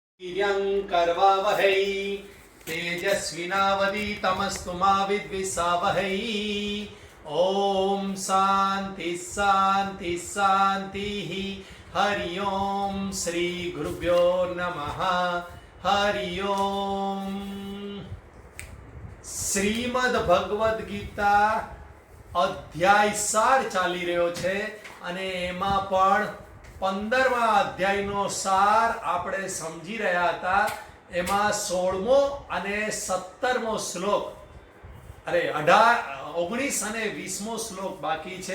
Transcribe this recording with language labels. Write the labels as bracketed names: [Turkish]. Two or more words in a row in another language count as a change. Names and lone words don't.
[Sanskrit] वीर्यं करवावहै तेजस्विनावधीतमस्तु मा विद्विषावहै। ओम शांति शांति शांति। हरि ओम श्री गुरुभ्यो नमः। हरि ओम। [Gujarati] શ્રીમદ ભગવદ્ ગીતા અધ્યાય 4 ચાલી રહ્યો છે અને એમાં પણ 15મા અધ્યાયનો સાર આપણે સમજી રહ્યા હતા. એમાં 16મો અને 17મો શ્લોક, 19 અને 20મો શ્લોક બાકી છે.